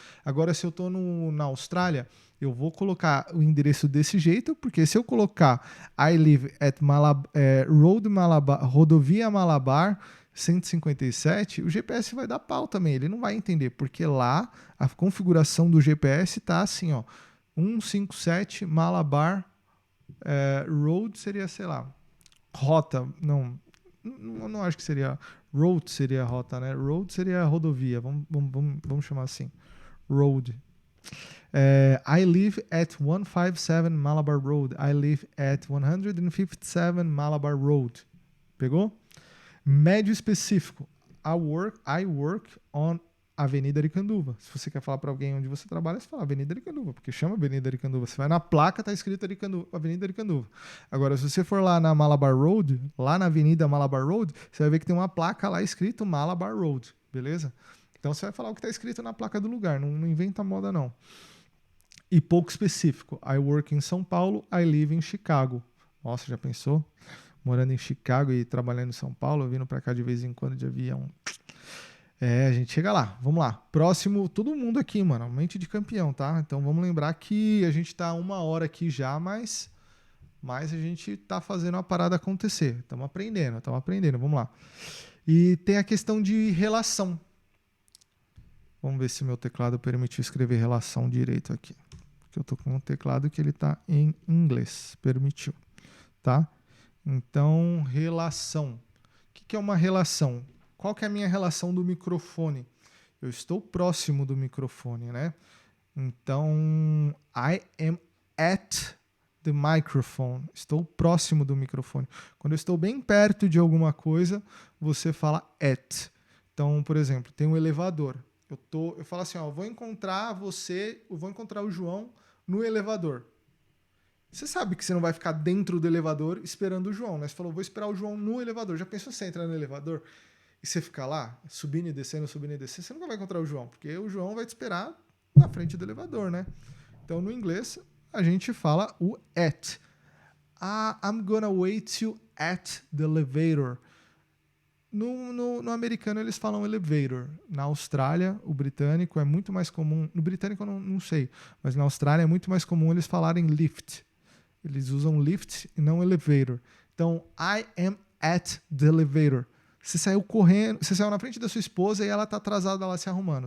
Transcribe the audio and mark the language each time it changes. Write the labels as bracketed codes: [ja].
[pt] Agora, se eu tô na Austrália, eu vou colocar o endereço desse jeito, porque se eu colocar [en] I live at Road Malabar, [pt] Rodovia Malabar 157, o GPS vai dar pau também, ele não vai entender, porque lá a configuração do GPS tá assim, ó, 157 Malabar Road seria, sei lá, rota, não acho que seria, road seria rota, né? Road seria rodovia, vamos chamar assim, road. [en] I live at 157 Malabar Road, I live at 157 Malabar Road, [pt] pegou? Médio específico. [en] I work on Avenida Aricanduva. [pt] Se você quer falar para alguém onde você trabalha, você fala Avenida Aricanduva, porque chama Avenida Aricanduva. Você vai na placa, tá escrito Avenida Aricanduva. Agora, se você for lá na Malabar Road, lá na Avenida Malabar Road, você vai ver que tem uma placa lá escrito Malabar Road, beleza? Então você vai falar o que está escrito na placa do lugar, não inventa moda não. E pouco específico. [en] I work in São Paulo, I live in Chicago. [pt] Nossa, já pensou? Morando em Chicago e trabalhando em São Paulo, vindo para cá de vez em quando de avião. A gente chega lá. Vamos lá. Próximo, todo mundo aqui, mano. Mente de campeão, tá? Então vamos lembrar que a gente tá 1 hora aqui já, mas a gente tá fazendo a parada acontecer. Estamos aprendendo. Vamos lá. E tem a questão de relação. Vamos ver se meu teclado permitiu escrever relação direito aqui. Porque eu tô com um teclado que ele tá em inglês. Permitiu, tá? Então, relação. O que é uma relação? Qual que é a minha relação do microfone? Eu estou próximo do microfone, né? [en] Então, I am at the microphone. [pt] Estou próximo do microfone. Quando eu estou bem perto de alguma coisa, você fala at. Então, por exemplo, tem um elevador. Eu falo assim, ó, eu vou encontrar o João no elevador. Você sabe que você não vai ficar dentro do elevador esperando o João, né? Você falou, vou esperar o João no elevador. Já pensou você entrar no elevador e você ficar lá, subindo e descendo? Você nunca vai encontrar o João, porque o João vai te esperar na frente do elevador, né? Então, no inglês, a gente fala o at. [en] I'm gonna wait you at the elevator. [pt] No americano, eles falam elevator. Na Austrália, o britânico é muito mais comum. No britânico, eu não sei, mas na Austrália é muito mais comum eles falarem lift. Eles usam lift e não elevator. Então, [en] I am at the elevator. [pt] Você saiu correndo, você saiu na frente da sua esposa e ela tá atrasada lá se arrumando.